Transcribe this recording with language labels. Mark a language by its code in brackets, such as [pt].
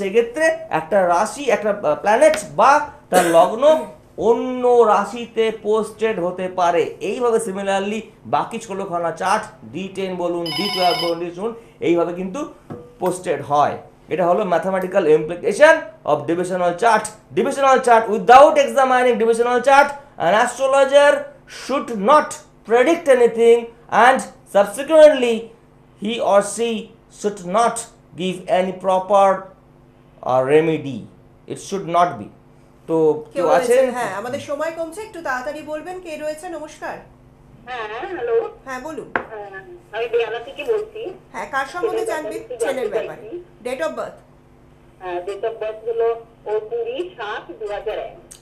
[bn] সেই ক্ষেত্রে একটা রাশি, একটা প্ল্যানেট বা তার লগ্ন অন্য রাশিতে পোস্টেড হতে পারে। এইভাবে সিমিলারলি বাকি 16খানা চার্ট D10 বলুন, D12 বলুন, D7 এইভাবে কিন্তু পোস্টেড হয়। এটা হলো [en] Mathematical implication of divisional chart. Divisional chart without examining divisional chart an astrologer should not predict anything and subsequently he or she should not give any proper remedy. It should not be. [bn] তো কেউ আছেন? হ্যাঁ, আমাদের সময় কমছে, একটু তাড়াতাড়ি বলবেন কে রয়েছে। নমস্কার। হ্যাঁ হ্যালো। হ্যাঁ বলুন। আমি বেয়ালা থেকে বলছি। হ্যাঁ, কার সম্বন্ধে জানবেন? ছেলের ব্যাপারে। Date of birth? Date of birth হলো 20/7/2001।